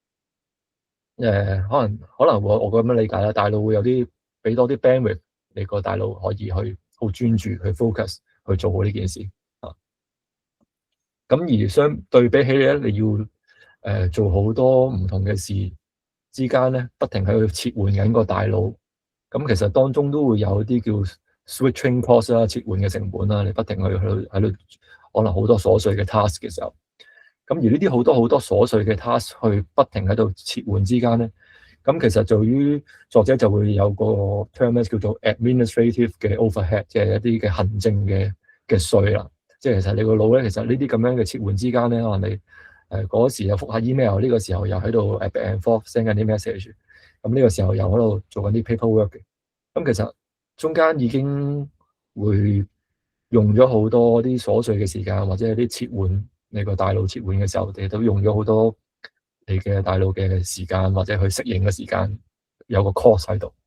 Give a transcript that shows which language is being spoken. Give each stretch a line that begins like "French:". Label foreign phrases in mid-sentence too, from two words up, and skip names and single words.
Cantonese: 可能我咁樣理解啦，大腦會有啲俾多啲 bandwidth，你個大腦可以去好專注去 focus 去做好呢件事啊。咁而相對比起咧，你要做好多唔同嘅事之間咧，不停喺度切換緊個大腦。咁其實當中都會有啲叫
English: switching cost
Cantonese: 啦，切換嘅成本啦，你不停喺度可能好多瑣碎嘅 task 嘅時候。咁而呢啲好多瑣碎嘅 task 去不停喺度切換之間咧，咁其實對於作者就會有個 term 叫做 administrative 嘅 overhead， 即係一啲嘅行政嘅稅啦。即係其實你個腦咧，其實呢啲咁樣嘅切換之間咧，可能你嗰時又覆下 email， 呢個時候又喺度
English: back and forth send
Cantonese: 緊啲 message， 咁呢個時候又喺度做緊啲 paperwork 嘅。咁其實中間已經會用咗好多啲瑣碎嘅時間，或者係啲切換你個大腦切換嘅時候，你都用咗好多你嘅大腦嘅時間，或者去適應嘅時間，有個 cost 喺度。